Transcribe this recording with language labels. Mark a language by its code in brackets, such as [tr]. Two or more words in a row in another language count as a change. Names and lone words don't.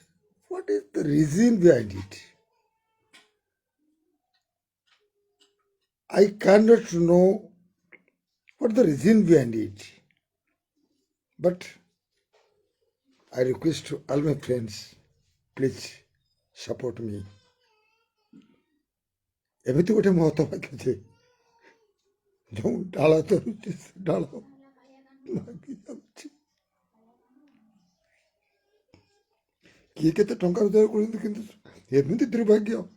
[en] What is the reason behind it? I cannot know what the reason behind it. But I request to all my friends, please support me. [or] ଏମିତି ଗୋଟେ ମହତ ବାକ୍ୟ ଯେ ଯେଉଁ ଡାଳ ଧରୁଛି ସେ ଡାଳ ଲାଗି ଯାଉଛି। କିଏ କେତେ ଟଙ୍କା ରୋଜଗାର କରୁଛନ୍ତି, କିନ୍ତୁ ଏମିତି ଦୁର୍ଭାଗ୍ୟ।